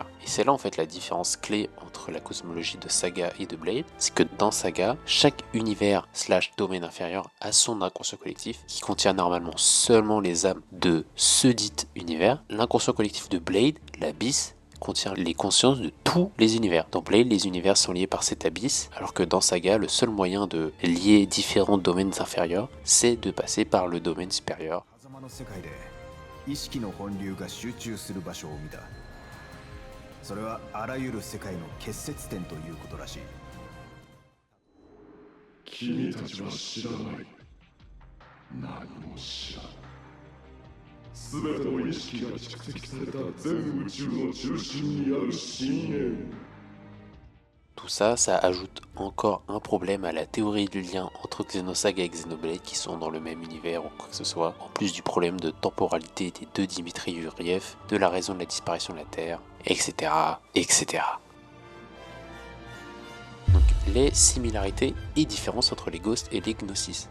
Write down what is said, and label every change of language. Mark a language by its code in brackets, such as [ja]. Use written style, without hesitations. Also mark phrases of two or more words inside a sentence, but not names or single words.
[fr] Et c'est là en fait la différence clé entre la cosmologie de Saga et de Blade, c'est que dans Saga, chaque univers / domaine inférieur a son inconscient collectif qui contient normalement seulement les âmes de ce dit univers. L'inconscient collectif de Blade, l'abysse, contient les consciences de tous les univers. Dans Blade, les univers sont liés par cet abysse, alors que dans Saga, le seul moyen de lier différents domaines inférieurs, c'est de passer par le domaine supérieur. [ja] それはあらゆる世界の結節点ということらしい。君たちは知らない。何も知らない。すべての意識が蓄積された全宇宙の中心にある深淵。 [fr] Tout ça, ça ajoute encore un problème à la théorie du lien entre Xenosaga et Xenoblade qui sont dans le même univers ou quoi que ce soit, en plus du problème de temporalité des deux Dimitri Yuriev, de la raison de la disparition de la Terre, etc. etc. Donc, les similarités et différences entre les Ghosts et les Gnosis.